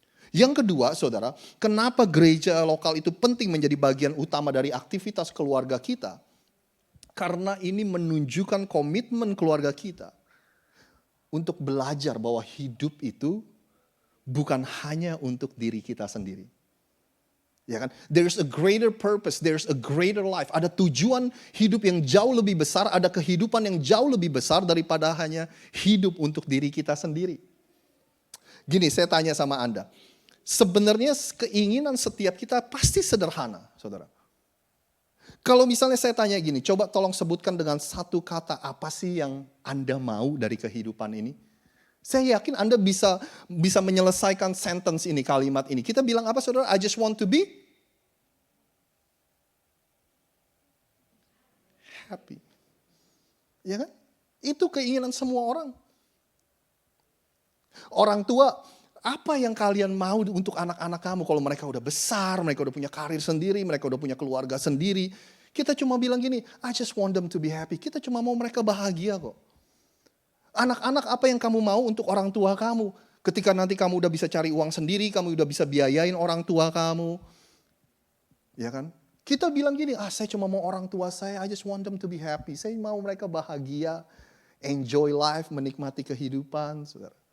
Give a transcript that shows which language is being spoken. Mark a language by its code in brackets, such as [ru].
[id] Yang kedua, saudara, kenapa gereja lokal itu penting menjadi bagian utama dari aktivitas keluarga kita? Karena ini menunjukkan komitmen keluarga kita untuk belajar bahwa hidup itu bukan hanya untuk diri kita sendiri. Ya kan? [en] There's a greater purpose, there's a greater life. [id] Ada tujuan hidup yang jauh lebih besar, ada kehidupan yang jauh lebih besar daripada hanya hidup untuk diri kita sendiri. Gini, saya tanya sama Anda. Sebenarnya keinginan setiap kita pasti sederhana, saudara. Kalau misalnya saya tanya gini, coba tolong sebutkan dengan satu kata apa sih yang Anda mau dari kehidupan ini? Saya yakin Anda bisa menyelesaikan sentence ini, kalimat ini. Kita bilang apa, saudara? [en] I just want to be happy. [id] Ya kan? Itu keinginan semua orang. Orang tua, apa yang kalian mau untuk anak-anak kamu kalau mereka udah besar, mereka udah punya karir sendiri, mereka udah punya keluarga sendiri. Kita cuma bilang gini, [en] I just want them to be happy. [id] Kita cuma mau mereka bahagia kok. Anak-anak, apa yang kamu mau untuk orang tua kamu? Ketika nanti kamu udah bisa cari uang sendiri, kamu udah bisa biayain orang tua kamu. Ya kan? Kita bilang gini, saya cuma mau orang tua saya, [en] I just want them to be happy. [id] Saya mau mereka bahagia, [en] enjoy life, [id] menikmati kehidupan, saudara.